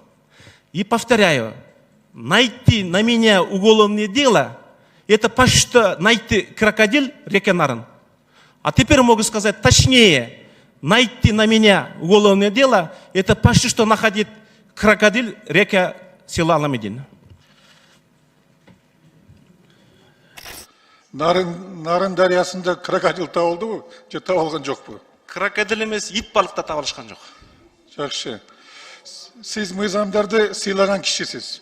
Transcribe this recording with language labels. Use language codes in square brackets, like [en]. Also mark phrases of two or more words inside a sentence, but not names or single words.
[ru] И повторяю, найти на меня уголовное дело, это почти что найти крокодил реке Нарын. А теперь могу сказать точнее, найти на меня уголовное дело, это почти что находить крокодил реке села Аламедин. [ky] Нарын дариясында крокодил табылдыбы, же табылган жокпу? Крокодил емес, ит балыкта табылышкан жок. Жакшы. Сиз мыйзамдарды сыйлаган кишисиз.